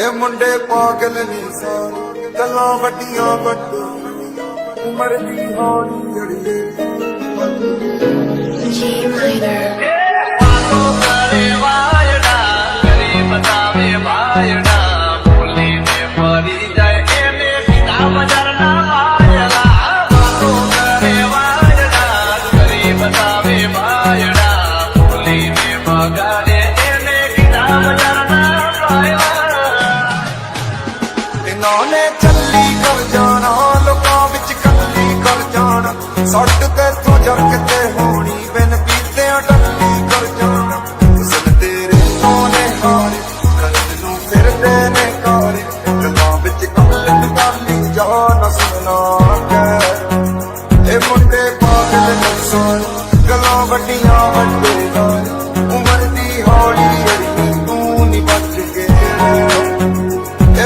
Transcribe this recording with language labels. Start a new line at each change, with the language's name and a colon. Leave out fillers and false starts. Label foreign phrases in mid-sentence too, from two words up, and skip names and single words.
Punjabi: ਇਹ ਮੁੰਡੇ ਪਾਗਲ ਨੇ ਸਾਰੇ ਗੱਲਾਂ ਵੱਡੀਆਂ ਵੱਡੋ ਉਮਰ ਦੀ ਹੌਲੀ ਅੜੀਏ ਤੂੰ ਨੀ ਬਚ ਕੇ ਰਹਿ।
Gujarati: વાતો કરે વાયડા કરી બતાવે વાયડા બોલીને ફરી જાય એને પિતા બજારના વાયડા વાતો કરે વાયડા કરી બતાવે વાયડા બોલીને વગાડે એને પિતા બજારના વાયડા
Punjabi: ਇਹਨਾਂ ਨੇ ਚੱਲੀ ਕਰ ਜਾਣਾ ਲੋਕਾਂ ਵਿੱਚ ਕੱਲੀ ਕਰ ਜਾਣਾ ਸੜਕ ਤੇ ਤੋਂ ਜਰ ਕਿਤੇ ਹੋਣੀ ਬਿਨ ਪੀਤਿਆਂ ਟੱਲੀ ਕਰ ਜਾਣਾ ਹੁਸਨ ਤੇਰੇ ਸੋਨੇ ਹਾਰੇ ਕਲਮ ਨੂੰ ਫਿਰਦੇ ਨੇ ਕਾਰੇ ਗੱਲਾਂ ਵਿੱਚ ਕਮਲਨ ਕਾਲੀ ਜਾਨ ਸੁਣਾ ਕੇ ਇਹ ਮੁੰਡੇ ਪਾਗਲ ਨੇ ਸਾਰੇ ਗੱਲਾਂ ਵੱਡੀਆਂ ਵੱਡੇ ਨਾਲ ਉਮਰ ਦੀ ਹੌਲੀ ਅੜੀ ਤੂੰ ਨੀ ਬਚ ਕੇ ਰਹਿ।